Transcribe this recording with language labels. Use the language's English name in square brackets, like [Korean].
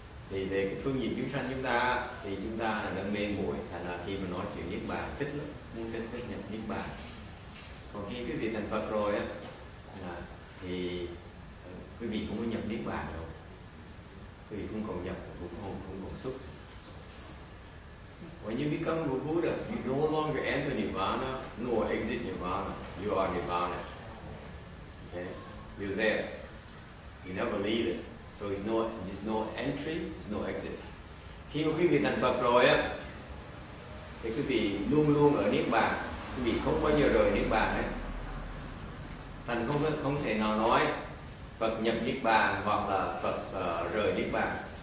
[Vietnamese] Thì về cái phương diện chúng sanh chúng ta thì chúng ta là đang mê muội, thành là khi mà nói chuyện niết bàn thích lắm, muốn thích nhập niết bàn. Còn khi quý vị thành Phật rồi á, thì quý vị cũng có nhập niết bàn đâu, quý vị không còn nhập, cũng không còn xuất. [English] When you become a Buddha, you no longer enter Nirvana nor exit Nirvana. You are Nirvana. Okay, you're there. You never leave it. So there's no entry, there's no exit. [Vietnamese] Khi mà quý vị thành Phật rồi á, thì quý vị luôn luôn ở niết bàn, quý vị không bao giờ rời niết bàn hết. Thành không thể nào nói Phật nhập niết bàn hoặc là Phật rời niết bàn.